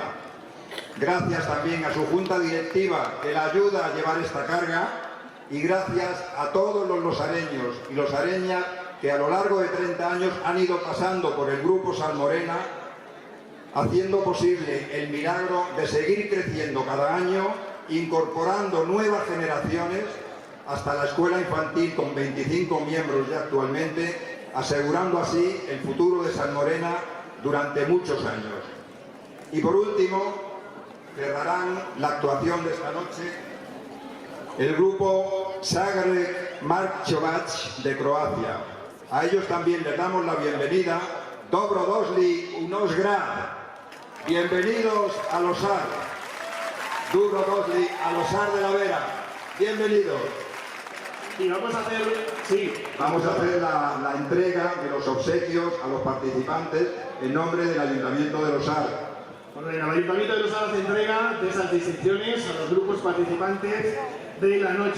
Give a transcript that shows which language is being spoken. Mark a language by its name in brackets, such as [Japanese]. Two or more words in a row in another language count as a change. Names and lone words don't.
[Spanish] Gracias también a su junta directiva que la ayuda a llevar esta carga y gracias a todos los losareños y losareñas que a lo largo de 30 años han ido pasando por el grupo Salmorena, haciendo posible el milagro de seguir creciendo cada año, incorporando nuevas generaciones hasta la escuela infantil con 25 miembros ya actualmente, asegurando así el futuro de Salmorena durante muchos años. Y por último, cerrarán la actuación de esta noche el grupo Zagreb Markovac de Croacia. A ellos también les damos la bienvenida. [Croatian] Dobro došli u naš grad. [Spanish] Bienvenidos a Losar. [Croatian] Dobro došli a Losar de la Vera. [Spanish] Bienvenidos. Y vamos a hacer, sí, Vamos a hacer la entrega de los obsequios a los participantes en nombre del Ayuntamiento de Losar. Bueno, el Ayuntamiento de Losar hace entrega de esas distinciones a los grupos participantes de la noche.